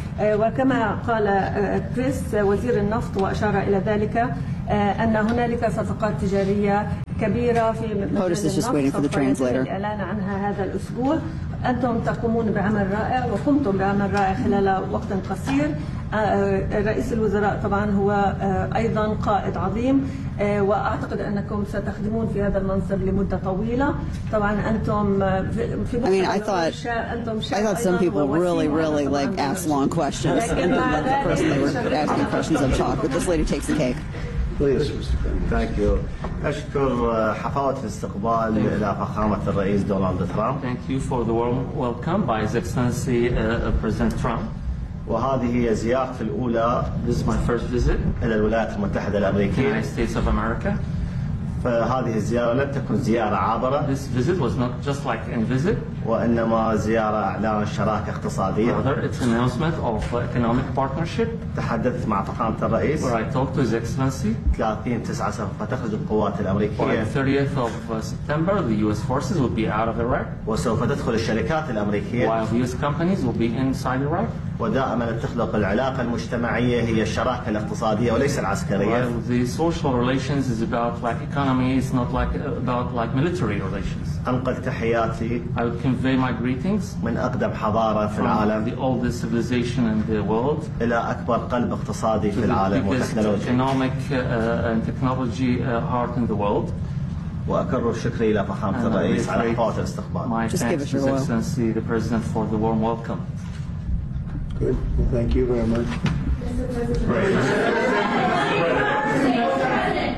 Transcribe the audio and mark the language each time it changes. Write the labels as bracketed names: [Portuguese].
[Arabic] وكما قال كريس وزير النفط وأشار إلى ذلك أن هنالك صفقات تجارية كبيرة في مجال النفط الإعلان عنها هذا الأسبوع. أنتم تقومون بعمل رائع وقمتم بعمل رائع خلال وقت قصير. رئيس الوزراء طبعا هو أيضا قائد عظيم وأعتقد أنكم ستخدمون في هذا المنصب لمدة طويلة. طبعا أنتم في [English] I mean I thought أنتم I thought some people really really like ask long questions and then let the person they were asking questions on talk, but this lady takes the cake. Please. Thank you. [Arabic] أشكر حفاوة الاستقبال إلى فخامة الرئيس دونالد ترامب. [English] Thank you for the warm welcome by His Excellency President Trump. [Arabic] وهذه هي زيارتي الأولى. [English] This is my first visit. [Arabic] إلى الولايات المتحدة الأمريكية. [English] United States of America. [Arabic] فهذه الزيارة لم تكن زيارة عابرة. [English] This visit was not just like a visit. [Arabic] وإنما زيارة إعلان شراكة اقتصادية. [English] Rather, it's an announcement of economic partnership. [Arabic] تحدثت مع فخامة الرئيس. [English] Where I talked to His Excellency. [Arabic] 30/9 ستخرج القوات الأمريكية. [English] On the 30th of September, the U.S. forces will be out of Iraq. [Arabic] وسوف تدخل الشركات الأمريكية. [English] While U.S. companies will be inside Iraq. [Arabic] ودائما تخلق العلاقة المجتمعية هي الشراكة الاقتصادية وليس العسكرية. [English] While the social relations is about like economy, it's not like about like military relations. [Arabic] أنقل تحياتي. [English] I would convey my greetings. [Arabic] من أقدم حضارة في العالم. [English] The oldest civilization in the world. [Arabic] إلى أكبر قلب اقتصادي في العالم وتكنولوجيا. [English] Economic and technology heart in the world. [Arabic] وأكرر شكري إلى فخامة الرئيس على حفاوة الاستقبال. [English] My thanks, His Excellency, the President, for the warm welcome. Good. Well, thank you very much. Mr. President. Please. I have a question for the Prime Minister.